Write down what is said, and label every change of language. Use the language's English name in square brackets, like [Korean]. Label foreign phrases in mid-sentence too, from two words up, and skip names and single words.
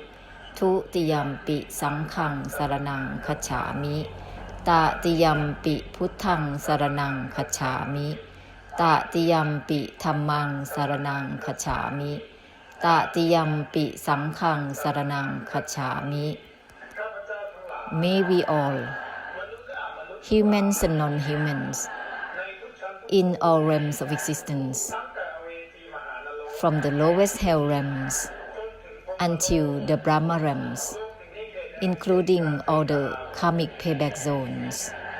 [Pali] Tutiyampi Saṅghāṃ Saraṇaṃ Gacchāmi. Tatiyampi Putthaṃ Saraṇaṃ Gacchāmi. Tatiyampi Dhammāṃ Saraṇaṃ Gacchāmi. Tatiyampi Saṅghāṃ Saraṇaṃ Gacchāmi. [English] May we all, humans and non-humans, in all realms of existence, from the lowest hell realms until the Brahma realms, including all the karmic payback zones,